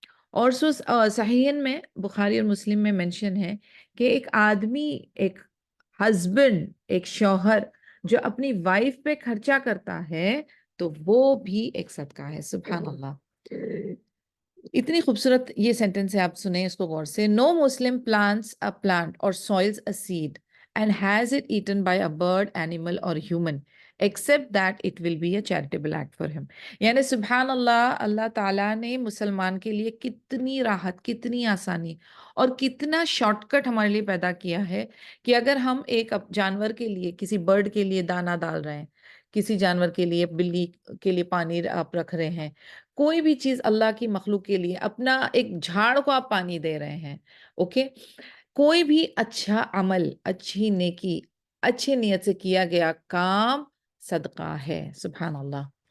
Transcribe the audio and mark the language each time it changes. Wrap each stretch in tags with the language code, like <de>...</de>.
<ur>اور صحیحین میں، بخاری اور مسلم میں منشن ہے کہ ایک آدمی، ایک ہسبینڈ، ایک شوہر جو اپنی وائف پہ خرچہ کرتا ہے تو وہ بھی ایک صدقہ ہے. سبحان اللہ. اتنی خوبصورت یہ سینٹنس ہے، آپ سنیں اس کو غور سے.</ur> <en>No Muslim plants a plant or soils a seed and has it eaten by a bird, animal or human except that it will be a charitable act for him.</en> <ur>یعنی سبحان اللہ، اللہ تعالیٰ نے مسلمان کے لیے کتنی راحت، کتنی آسانی اور کتنا شارٹ کٹ ہمارے لیے پیدا کیا ہے کہ اگر ہم ایک جانور کے لیے، کسی برڈ کے لیے دانہ ڈال رہے ہیں، کسی جانور کے لیے، بلی کے لیے پانی آپ رکھ رہے ہیں، کوئی بھی چیز اللہ کی مخلوق کے لیے، اپنا ایک جھاڑ کو آپ پانی دے رہے ہیں، اوکے، کوئی بھی اچھا عمل، اچھی نیکی، اچھی نیت سے کیا گیا کام صدقہ ہے. سبحان اللہ.</ur>